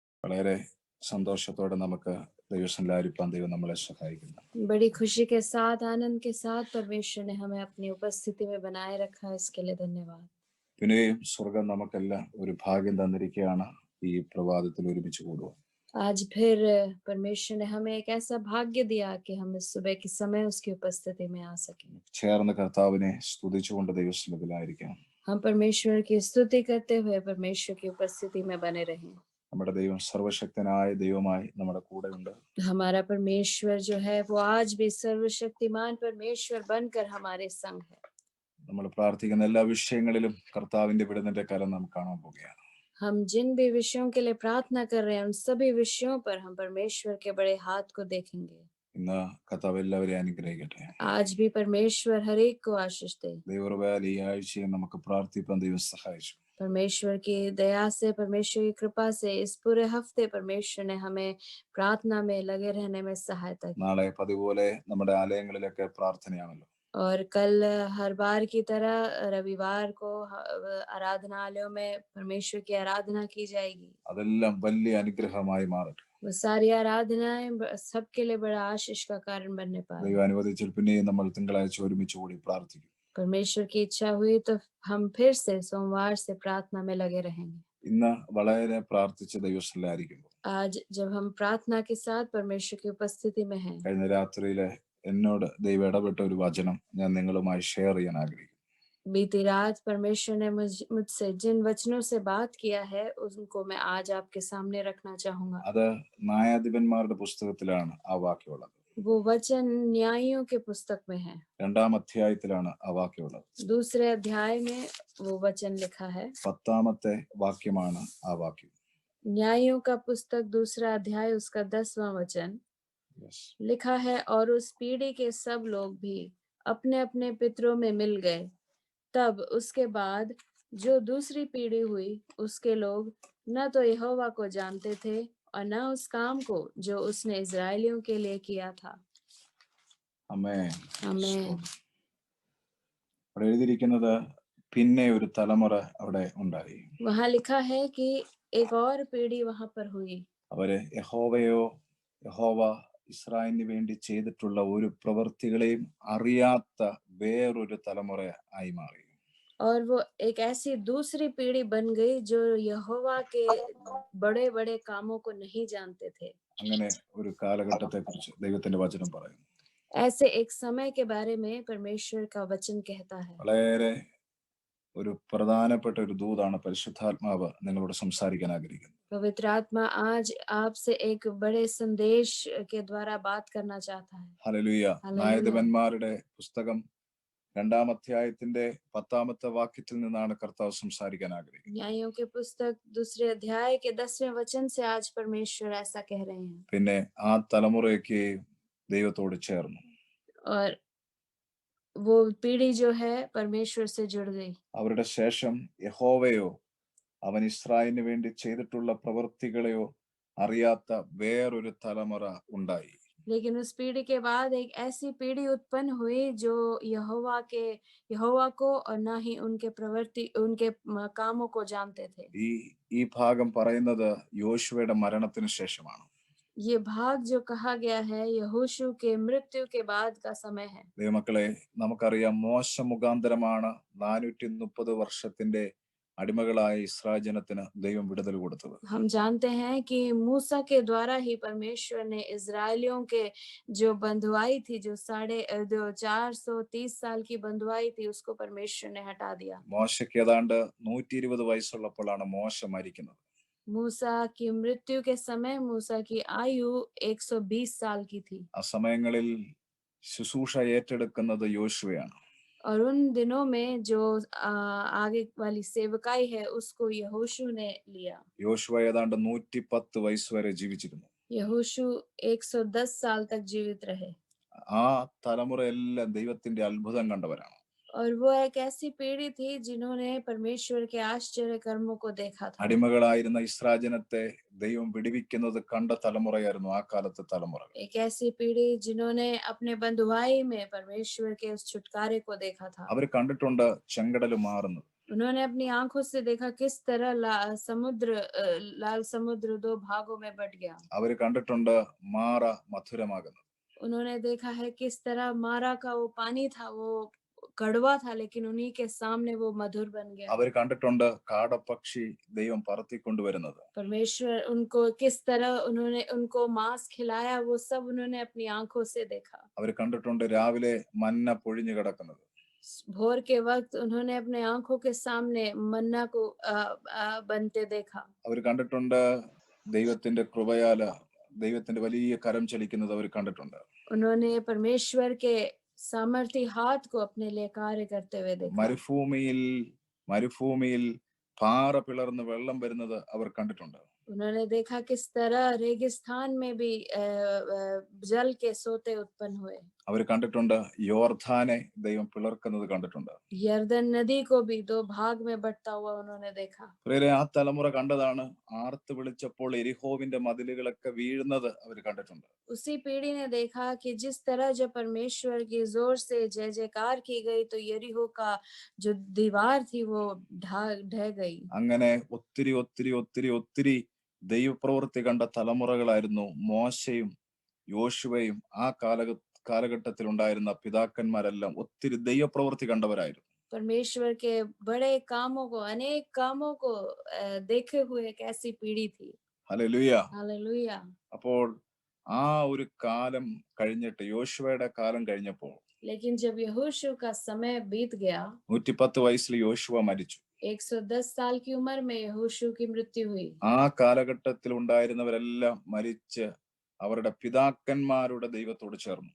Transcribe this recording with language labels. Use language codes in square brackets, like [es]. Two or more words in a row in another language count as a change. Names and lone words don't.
[ml] വളരെ സന്തോഷത്തോടെ നമുക്ക് ദൈവസന്നിധിയിലായിരിക്കാൻ ദൈവം നമ്മളെ സഹായിക്കുന്നു. [hi] बड़ी खुशी के साथ, आनंद के साथ परमेश्वर ने हमें अपनी उपस्थिति में बनाए रखा है, इसके लिए धन्यवाद। [ml] പിന്നെയും സ്വർഗം നമുക്കെല്ലാം ഒരു ഭാഗ്യം തന്നിരിക്കുകയാണ് ഈ പ്രഭാതത്തിൽ ഒരുമിച്ച് കൂടുക. [hi] आज फिर परमेश्वर ने हमें एक ऐसा भाग्य दिया कि हम इस सुबह के समय उसकी उपस्थिति में आ सकें। [ml] ചേർന്ന് കർത്താവിനെ സ്തുതിച്ചുകൊണ്ട് ദൈവസന്നിധിയിലായിരിക്കാം. [hi] हम परमेश्वर की स्तुति करते हुए परमेश्वर की उपस्थिति में बने रहें। [ml] നമ്മുടെ ദൈവം സർവശക്തനായ ദൈവമായി നമ്മുടെ കൂടെ ഉണ്ട്. [hi] हमारा परमेश्वर जो है वो आज भी सर्वशक्तिमान परमेश्वर बनकर हमारे संग है। [ml] നമ്മൾ പ്രാർത്ഥിക്കുന്ന എല്ലാ വിഷയങ്ങളിലും കർത്താവിന്റെ വിടുതലിന്റെ കരം നാം കാണാൻ പോകുകയാണ്. [hi] हम जिन भी विषयों के लिए प्रार्थना कर रहे हैं उन सभी विषयों पर हम परमेश्वर के बड़े हाथ को देखेंगे। [ml] ഇന്ന് കർത്താവ് എല്ലാവരെയും അനുഗ്രഹിക്കട്ടെ. [hi] आज भी परमेश्वर हर एक को आशीष दे। [ml] ദൈവകൃപയാൽ ഈ ആഴ്ചയെ നമുക്ക് പ്രാർത്ഥിപ്പാൻ ദൈവം സഹായിച്ചു. [hi] परमेश्वर की दया से, परमेश्वर की कृपा से इस पूरे हफ्ते परमेश्वर ने हमें प्रार्थना में लगे रहने में सहायता की। [ml] നാളെ പതിപോലെ നമ്മുടെ ആലയങ്ങളിലൊക്കെ പ്രാർത്ഥനയാണല്ലോ. [hi] और कल हर बार की तरह रविवार को आराधनालयों में परमेश्वर की आराधना की जाएगी। [ml] അതെല്ലാം വലിയ അനുഗ്രഹമായി മാറട്ടെ. [hi] वो सारी आराधनाएं सबके लिए बड़ा आशीष का कारण बनने पाए। [ml] ദൈവം അനുവദിച്ചാൽ പിന്നെയും നമ്മൾ തിങ്കളാഴ്ച ഒരുമിച്ച് കൂടി പ്രാർത്ഥിക്കും. [hi] परमेश्वर की इच्छा हुई तो हम फिर से सोमवार से प्रार्थना में लगे रहेंगे। [ml] ഇന്ന് വളരെ പ്രാർത്ഥിച്ച ദൈവസ്ഥലായിരിക്കുന്നു. [hi] आज जब हम प्रार्थना के साथ परमेश्वर की उपस्थिति में हैं, [ml] കഴിഞ്ഞ രാത്രിയിലെ എന്നോട് ദൈവം ഇടപെട്ട ഒരു വചനം ഞാൻ നിങ്ങളുമായി ഷെയർ ചെയ്യാൻ ആഗ്രഹിക്കുന്നു. [hi] बीती रात परमेश्वर ने मुझसे जिन वचनों से बात किया है उनको मैं आज आपके सामने रखना चाहूंगा। [ml] അത് ന്യായാധിപന്മാരുടെ പുസ്തകത്തിലാണ് ആ വാക്യമുള്ളത്. [hi] वो वचन न्यायियों के पुस्तक में है। [ml] 2-ാം അധ്യായത്തിലാണ് ആ വാക്യമുള്ളത്. [hi] दूसरे अध्याय में वो वचन लिखा है। [ml] 10-ാമത്തെ വാക്യമാണ് ആ വാക്യം. [hi] न्यायियों का पुस्तक दूसरा अध्याय उसका 10वां वचन लिखा है, और उस पीढ़ी के सब लोग भी अपने अपने पितरों में मिल गए। तब उसके बाद जो दूसरी पीढ़ी हुई उसके लोग न तो यहोवा को जानते थे और न उस काम को जो उसने इस्राएलियों के लिए किया था। [ml] ആമേൻ. [hi] आमीन। [ml] അവിടെ എഴുതിയിരിക്കുന്നത് പിന്നെ ഒരു തലമുറ അവിടെ ഉണ്ടായി. [hi] वहां लिखा है कि एक और पीढ़ी वहां पर हुई। [ml] അവര് യഹോവ ഇസ്രായേലിന് വേണ്ടി ചെയ്തിട്ടുള്ള ഒരു പ്രവൃത്തികളെയും അറിയാത്ത വേറൊരു തലമുറ ആയി മാറി. [hi] और वो एक ऐसी दूसरी पीढ़ी बन गई जो यहोवा के बड़े बड़े कामों को नहीं जानते थे। [ml] അങ്ങനെ ഒരു കാലഘട്ടത്തെ കുറിച്ച് ദൈവത്തിന്റെ വചനം പറയുന്നു. [hi] ऐसे एक समय के बारे में परमेश्वर का वचन कहता है। [ml] വളരെ ഒരു പ്രധാനപ്പെട്ട ഒരു ദൂതാണ് പരിശുദ്ധാത്മാവ് നിങ്ങളോട് സംസാരിക്കാൻ ആഗ്രഹിക്കുന്നത്. [hi] पवित्र आत्मा आज आपसे एक बड़े संदेश के द्वारा बात करना चाहता है। [ml] ഹല്ലേലൂയ. ന്യായാധിപന്മാരുടെ പുസ്തകം 2-ാം അധ്യായത്തിന്റെ 10-ാമത്തെ വാക്യത്തിൽ നിന്നാണ് കർത്താവ് സംസാരിക്കാൻ ആഗ്രഹിക്കുന്നത്. [hi] न्यायों के पुस्तक दूसरे अध्याय के 10वें वचन से आज परमेश्वर ऐसा कह रहे हैं। [ml] പിന്നെ ആ തലമുറയ്ക്ക് ദൈവത്തോട് ചേർന്നു. [hi] और वो पीढ़ी जो है परमेश्वर से जुड़ गई। [ml] അവരുടെ ശേഷം യഹോവയോ അവൻ ഇസ്രായേലിന് വേണ്ടി ചെയ്തിട്ടുള്ള പ്രവൃത്തികളെയോ അറിയാത്ത വേറൊരു തലമുറ ഉണ്ടായി. [hi] लेकिन उस पीढ़ी के बाद एक ऐसी पीढ़ी उत्पन्न हुई जो यहोवा को और ना ही उनके कामों को जानते थे। [ml] ഈ ഭാഗം പറയുന്നത് യോശുവയുടെ മരണത്തിന് ശേഷമാണ്. [hi] ये भाग जो कहा गया है यहोशू के मृत्यु के बाद का समय है। [ml] ദൈവമക്കളെ, നമുക്കറിയാം മോശ മുഖാന്തരമാണ് 430 വർഷത്തിന്റെ അടിമകളായ ഇസ്രായേൽ ജനത്തിന് ദൈവം വിടുതൽ കൊടുത്തത്. [hi] हम जानते हैं कि मूसा के द्वारा ही परमेश्वर ने इजरायलियों के जो बंधुआई थी, जो 430 साल की बंधुआई थी, उसको परमेश्वर ने हटा दिया। [ml] മോശയ്ക്ക് ഏതാണ്ട് 120 വയസ്സുള്ളപ്പോഴാണ് മോശ മരിക്കുന്നത്. [hi] मूसा की मृत्यु के समय मूसा की आयु 120 साल की थी। [ml] ആ സമയങ്ങളിൽ ശുശ്രൂഷ ഏറ്റെടുക്കുന്നത് യോശുവയാണ്. [hi] और उन दिनों में जो आगे वाली सेवकाई है उसको यहोशू ने लिया। [ml] യോശുവ ഏതാണ്ട് 110 വയസ്സ് വരെ ജീവിച്ചിരുന്നു. [hi] यहोशू 110 साल तक जीवित रहे। [ml] ആ തലമുറയെല്ലാം ദൈവത്തിന്റെ അത്ഭുതം കണ്ടവരാണ്. [hi] और वो एक ऐसी पीढ़ी थी जिन्होंने परमेश्वर के आश्चर्य कर्मों को देखा था। [ml] അടിമകളായിരുന്ന ഇസ്രായേൽ ജനത്തെ ദൈവം വിടുവിക്കുന്നത് കണ്ട തലമുറയായിരുന്നു ആ കാലത്തെ തലമുറ. [hi] एक ऐसी पीढ़ी जिन्होंने अपने बंधुआई में परमेश्वर के उस छुटकारे को देखा था। [ml] അവർ കണ്ടിട്ടുണ്ട് ചെങ്കടൽ മാറുന്നത്. [hi] उन्होंने अपनी आंखों से देखा किस तरह लाल समुद्र दो भागों में बट गया। [ml] അവർ കണ്ടിട്ടുണ്ട് മാറ മധുരമാകുന്നത്. [hi] उन्होंने देखा है किस तरह मारा का वो पानी था वो कड़वा था, लेकिन उन्हीं के सामने वो मधुर बन गया। [ml] അവർ കണ്ടിട്ടുണ്ട് കാടപ്പക്ഷി ദൈവം പറത്തിക്കൊണ്ടുവരുന്നത്. [hi] परमेश्वर उनको किस तरह उन्होंने उनको मांस खिलाया, वो सब उन्होंने अपनी आंखों से देखा। [ml] അവർ കണ്ടിട്ടുണ്ട് രാവിലെ മന്ന പൊഴിഞ്ഞു കിടക്കുന്നത്. [hi] भोर के वक्त उन्होंने अपने आंखों के सामने मन्ना को बनते देखा। [ml] അവർ കണ്ടിട്ടുണ്ട് ദൈവത്തിന്റെ കൃപയാല ദൈവത്തിന്റെ വലിയ കരം ചലിക്കുന്നത് അവർ കണ്ടിട്ടുണ്ട്. [hi] उन्होंने परमेश्वर के सामर्थी हाथ को अपने लिए कार्य करते हुए देखा। [ml] മരുഭൂമിയിൽ പാറ പിളർന്ന് വെള്ളം വരുന്നത് അവർ കണ്ടിട്ടുണ്ട്. [hi] उन्होंने देखा किस तरह रेगिस्तान में भी जल के सोते उत्पन्न हुए। [ml] അവർ കണ്ടിട്ടുണ്ട് യോർദാനെ ദൈവം പിളർക്കുന്നത് കണ്ടിട്ടുണ്ട്. [hi] यरदन नदी को भी दो भाग में बंटता हुआ उन्होंने देखा। [ml] ആ തലമുറ കണ്ടതാണ് ആർത്ത് വിളിച്ചപ്പോൾ എരിഹോവിന്റെ മതിലുകളൊക്കെ വീഴുന്നത് അവർ കണ്ടിട്ടുണ്ട്. [hi] उसी पीढ़ी ने देखा कि जिस तरह जब परमेश्वर की जोर से जय जयकार की गई तो यरीहो का जो दीवार थी वो ढह गई। [ml] അങ്ങനെ ഒത്തിരി ഒത്തിരി ഒത്തിരി ഒത്തിരി ദൈവപ്രവൃത്തി കണ്ട തലമുറകളായിരുന്നു മോശയും യോശുവയും. ആ കാലഘട്ടത്തിൽ ഉണ്ടായിരുന്ന പിതാക്കന്മാരെല്ലാം ഒത്തിരി ദൈവപ്രവൃത്തി കണ്ടവരായിരുന്നു. [hi] परमेश्वर के बड़े कामों को, अनेक कामों को देखे हुए एक ऐसी पीढ़ी थी। [ml] ഹല്ലേലൂയ. [hi] हालेलुया। [ml] അപ്പോൾ ആ ഒരു കാലം കഴിഞ്ഞിട്ട് യോശുവയുടെ കാലം കഴിഞ്ഞപ്പോൾ [hi] लेकिन जब यहोशू का समय बीत गया, [ml] 110 വയസ്സിൽ യോശുവ മരിച്ചു. [hi] 110 साल की उम्र में यहोशू की मृत्यु हुई। [ml] ആ കാലഘട്ടത്തിൽ ഉണ്ടായിരുന്നവരെല്ലാം മരിച്ച് അവരുടെ പിതാക്കന്മാരുടെ ദൈവത്തോട് ചേർന്നു.